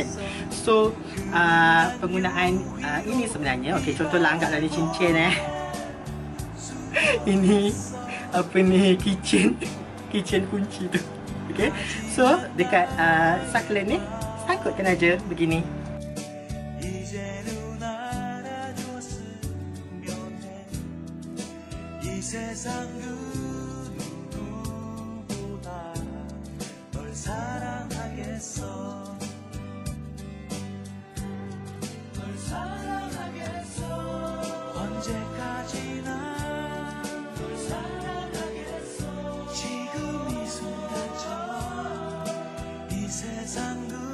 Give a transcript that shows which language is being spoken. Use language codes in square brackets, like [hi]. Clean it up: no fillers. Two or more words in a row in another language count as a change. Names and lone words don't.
[ms] So penggunaan ini sebenarnya, okay, contohlah anggaplah ni cincin ini apa ni, kitchen kunci tu. Okay, so dekat succulent ni sangkutkan aja begini. [ko] 세상 그 누구보다 널 사랑하겠어 널 사랑하겠어 언제까지나 널 사랑하겠어 지금 이 순간처럼 이 세상